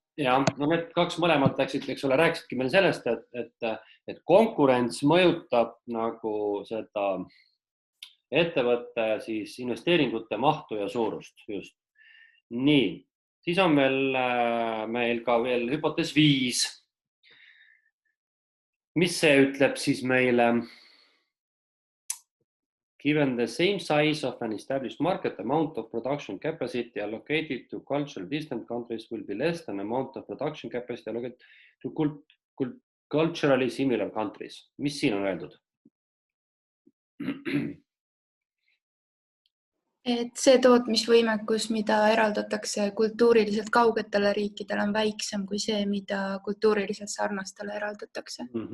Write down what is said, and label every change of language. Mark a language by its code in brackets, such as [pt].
[et] Ja, no need kaks mõlemad läksid, eks ole, rääkisidki meil sellest, et konkurents mõjutab nagu seda ettevõtte siis investeeringute mahtu ja suurust just. Nii, siis on meil ka veel hüpotees 5. Mis see ütleb siis meile? [en] Given the same size of an established market, amount of production capacity allocated to culturally distant countries will be less than amount of production capacity allocated to culturally similar countries. [et] Mis siin on öeldud? Et see tootmisvõimekus, mida eraldatakse kultuuriliselt kaugetele riikidele, on väiksem kui see, mida kultuuriliselt sarnastele eraldatakse.